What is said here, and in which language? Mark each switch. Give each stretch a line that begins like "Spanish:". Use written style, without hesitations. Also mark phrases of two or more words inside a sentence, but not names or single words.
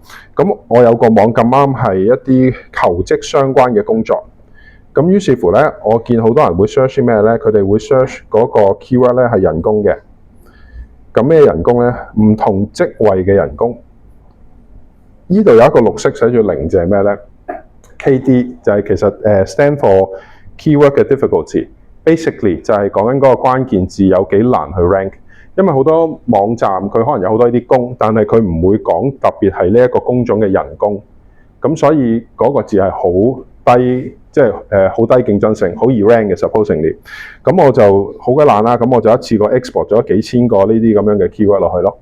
Cantonese: 咁我有個網咁啱係一啲求職相關嘅工作。咁於是乎咧，我見好多人會 search 咩咧？佢哋會 search 嗰個 keyword 咧係人工嘅。咁咩人工咧？唔同職位嘅人工。呢度有一個綠色寫住0字係咩咧 ？KD 就係其實
English: stand for keyword
Cantonese: 嘅 difficulty。Basically 就係講緊嗰個關鍵字有幾難去 rank。因為好多網站佢可能有好多呢啲工，但係佢唔會講特別係呢一個工種嘅人工。咁所以嗰個字係好低，即係好低競爭性，好易 rank 嘅 supposingly。咁我就好鬼懶啦，咁我就一次過 export 咗幾千個呢啲咁樣嘅 keyword 落去咯。